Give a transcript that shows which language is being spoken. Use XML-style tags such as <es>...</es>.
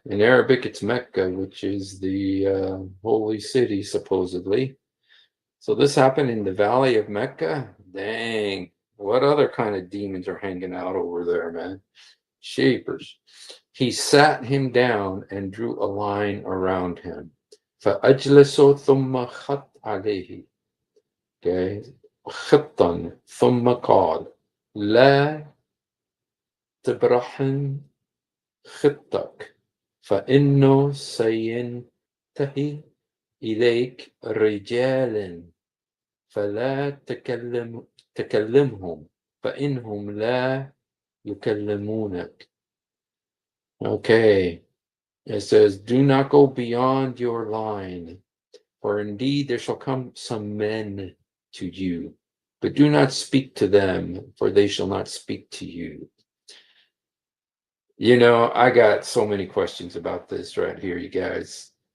<en>In Arabic, it's Mecca, which is the holy city, supposedly. So this happened in the valley of Mecca? Dang. What other kind of demons are hanging out over there, man? Shapers. He sat him down and drew a line around him.</en> <ar>فأجلسه ثم خط عليه.</ar> <en>Okay.</en> <ar>خطا ثم قال لا تبرحن خطك فإنه سينتهي إليك رجال فلا تكلمهم فإنهم لا يكلمونك.</ar> <en>Okay, it says, do not go beyond your line, for indeed there shall come some men to you, but do not speak to them, for they shall not speak to you. You know, I got so many questions about this right here, you guys.</en>